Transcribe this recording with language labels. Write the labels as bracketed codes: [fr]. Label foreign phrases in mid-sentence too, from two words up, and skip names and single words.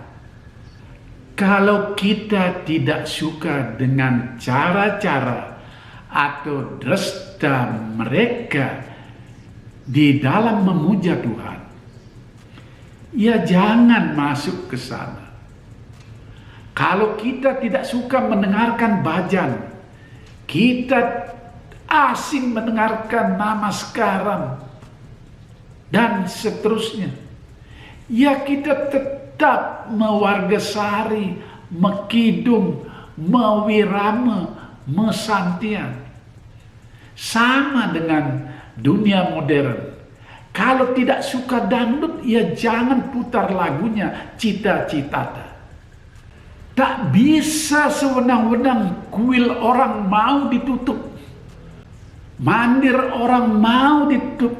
[id] Kalau kita tidak suka dengan cara-cara atau dresta mereka di dalam memuja Tuhan, ya jangan masuk ke sana. Kalau kita tidak suka mendengarkan bajan, kita asing mendengarkan nama sekarang, dan seterusnya. Ya kita tetap [ban] mewargasari, mekidung, mewirama, mesantian. [id] Sama dengan dunia modern. Kalau tidak suka dangdut, ya jangan putar lagunya Cita-Citata. Tak bisa sewenang-wenang kuil orang mau ditutup, mandir orang mau ditutup.